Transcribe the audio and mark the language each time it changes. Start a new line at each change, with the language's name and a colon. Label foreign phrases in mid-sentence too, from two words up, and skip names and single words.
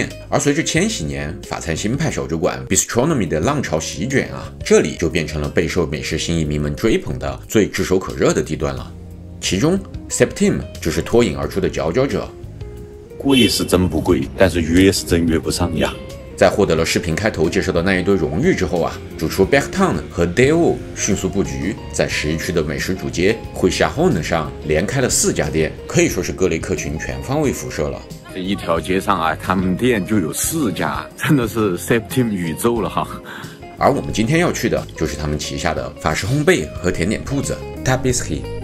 Chinese: 而隨着千禧年法餐新派小酒館 Bistronomy 的浪潮席捲啊，這裡就變成了備受美食新移民們追捧的最炙手可熱的地段了。其中 Septime 就是脫穎而出的佼佼者。貴是真不貴，但是越是真越不上呀。在獲得了視頻開頭介紹的那一堆榮譽之後啊，主廚 Bertrand 和 Deo 迅速布局，在11區的美食主街會下 Hone 上連開了4家店，可以說是各類客群全方位輻射了。這一條街上啊，他們店就有4家，真的是 Septime 宇宙了哈。而我們今天要去的就是他們旗下的法式烘焙和甜點鋪子 Tapisserie。